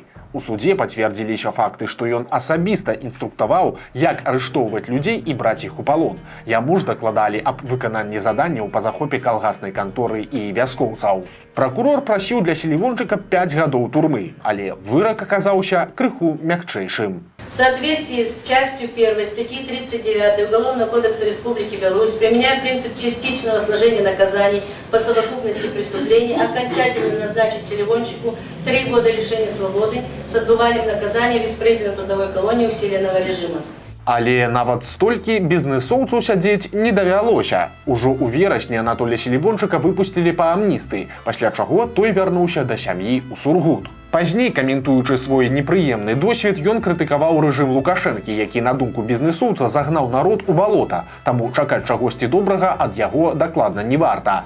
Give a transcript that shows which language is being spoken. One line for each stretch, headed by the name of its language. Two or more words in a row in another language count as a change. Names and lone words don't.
Belarusian: У судзе пацвердзіліся факты, што ён асабіста інструктаваў, як арыштоўваць людзей і браць іх у палон. Яму ж дакладалі аб выкананні заданняў па захопе калгаснай канторы і вяскоўцаў. Пракурор прасіў для Селівончыка 5 гадоў турмы, але вырак аказаўся крыху мякчэйшым.
Russian: В соответствии с частью 1 статьи 39 Уголовного кодекса Республики Беларусь, применяя принцип частичного сложения наказаний по совокупности преступлений, окончательно назначить Селивончику 3 года лишения свободы с отбыванием наказания в исправительно-трудовой колонии усиленного режима.
Belarusian: Але нават столькі бізнэсоўцу сядзець не давялося. Ужо ў верасні Анатолія Селівончыка выпусцілі па амністыі, пасля чаго той вярнуўся да сям'і ў Сургут. Пазней, каментуючы свой непрыемны досвед, ён крытыкаваў рэжым Лукашэнкі, які, на думку бізнэсоўца, загнаў народ у балота, таму чакаць чагосьці добрага ад яго дакладна не варта.